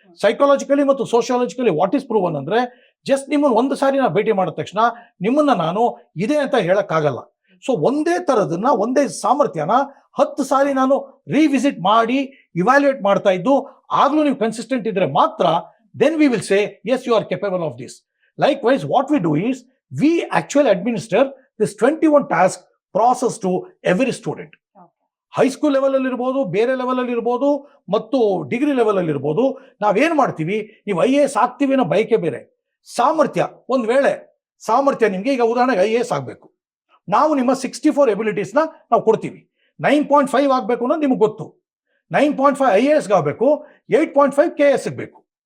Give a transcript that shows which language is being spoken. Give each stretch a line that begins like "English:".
Kannada: Psychologically ಮತ್ತು ಸೋಷಿಯಾಲಜಿಕಲಿ
English: what is proven
Kannada: ಅಂದ್ರೆ, just ನಿಮ್ಮನ್ನು ಒಂದು ಸಾರಿ ನಾವು ಭೇಟಿ ಮಾಡಿದ ತಕ್ಷಣ ನಿಮ್ಮನ್ನ ನಾನು ಇದೆ ಅಂತ ಹೇಳಕ್ಕಾಗಲ್ಲ. ಸೊ ಒಂದೇ ತರದನ್ನ, ಒಂದೇ ಸಾಮರ್ಥ್ಯನ 10 ಸಾರಿ ನಾನು ರಿವಿಸಿಟ್ ಮಾಡಿ ಇವ್ಯಾಲ್ಯೂಯೇಟ್ ಮಾಡ್ತಾ ಇದ್ದು, ಆಗ್ಲೂ ನೀವು ಕನ್ಸಿಸ್ಟೆಂಟ್ ಇದ್ರೆ ಮಾತ್ರ
English: Then we will say as you are capable of this. Likewise what we do is, we actually administer this 21 task process to every student.
Kannada: High school level ಅಲ್ಲಿ ಇರ್ಬೋದು, ಬೇರೆ ಲೆವೆಲ್ ಅಲ್ಲಿ ಇರ್ಬೋದು, ಮತ್ತು ಡಿಗ್ರಿ ಲೆವೆಲ್ ಅಲ್ಲಿ ಇರ್ಬೋದು. ನಾವೇನ್ ಮಾಡ್ತೀವಿ, ನೀವು IAS ಆಗ್ತೀವಿ ಅನ್ನೋ ಬಯಕೆ ಬೇರೆ. ಸಾಮರ್ಥ್ಯ, ಒಂದ್ ವೇಳೆ ಸಾಮರ್ಥ್ಯ ನಿಮ್ಗೆ, ಈಗ ಉದಾಹರಣೆಗೆ IAS ಆಗ್ಬೇಕು, ನಾವು ನಿಮ್ಮ 64 ಎಬಿಲಿಟೀಸ್ನ ನಾವು ಕೊಡ್ತೀವಿ. 9.5 ಆಗ್ಬೇಕು ಅನ್ನೋದು ನಿಮ್ಗೆ ಗೊತ್ತು. 9.5 IAS ಆಗಬೇಕು, 8.5 KS ಬೇಕು.